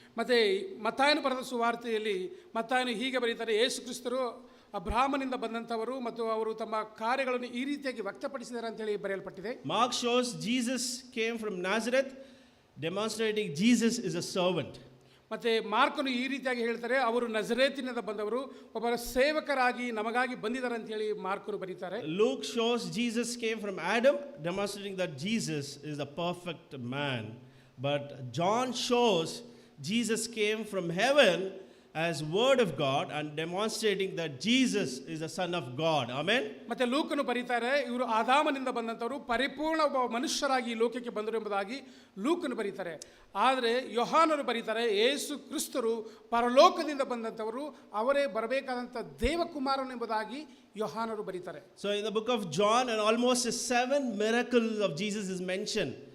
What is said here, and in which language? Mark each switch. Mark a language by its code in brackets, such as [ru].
[kn] ಮತ್ತು ಮತ್ತಾಯನು ಬರೆದ ಸುವಾರ್ತೆಯಲ್ಲಿ ಮತ್ತಾಯನು ಹೀಗೆ ಬರೀತಾರೆ, ಯೇಸು ಕ್ರಿಸ್ತರು ಅಬ್ರಾಹ್ಮನಿಂದ ಬಂದಂಥವರು ಮತ್ತು ಅವರು ತಮ್ಮ ಕಾರ್ಯಗಳನ್ನು ಈ ರೀತಿಯಾಗಿ ವ್ಯಕ್ತಪಡಿಸಿದ್ದಾರೆ ಅಂತ ಹೇಳಿ ಬರೆಯಲ್ಪಟ್ಟಿದೆ. [en] Mark shows Jesus came from Nazareth, demonstrating Jesus is a servant. [kn] ಮತ್ತು ಮಾರ್ಕನು ಈ ರೀತಿಯಾಗಿ ಹೇಳ್ತಾರೆ, ಅವರು ನಜರೇತಿನಿಂದ ಬಂದವರು, ಒಬ್ಬರ ಸೇವಕರಾಗಿ ನಮಗಾಗಿ ಬಂದಿದ್ದಾರೆ ಅಂತ ಹೇಳಿ ಮಾರ್ಕನು ಬರೀತಾರೆ. [en] Luke shows Jesus came from Adam, demonstrating that Jesus is the perfect man. But John shows Jesus came from heaven as word of God and demonstrating that Jesus is the son of God. Amen. [kn] ಮತ್ತೆ ಲೂಕನು ಬರೀತಾರೆ, ಇವರು ಆದಾಮನಿಂದ ಬಂದಂಥವರು ಪರಿಪೂರ್ಣ ಒಬ್ಬ ಮನುಷ್ಯರಾಗಿ ಈ ಲೋಕಕ್ಕೆ ಬಂದರು ಎಂಬುದಾಗಿ ಲೂಕನು ಬರೀತಾರೆ. ಆದರೆ ಯೋಹಾನನು ಬರೀತಾರೆ, ಯೇಸು ಕ್ರಿಸ್ತರು ಪರಲೋಕದಿಂದ ಬಂದಂಥವರು, ಅವರೇ ಬರಬೇಕಾದಂಥ ದೇವಕುಮಾರನು ಎಂಬುದಾಗಿ ಯೋಹಾನರು ಬರೀತಾರೆ. [en] So in the book of John, and almost 7 miracles of Jesus is mentioned.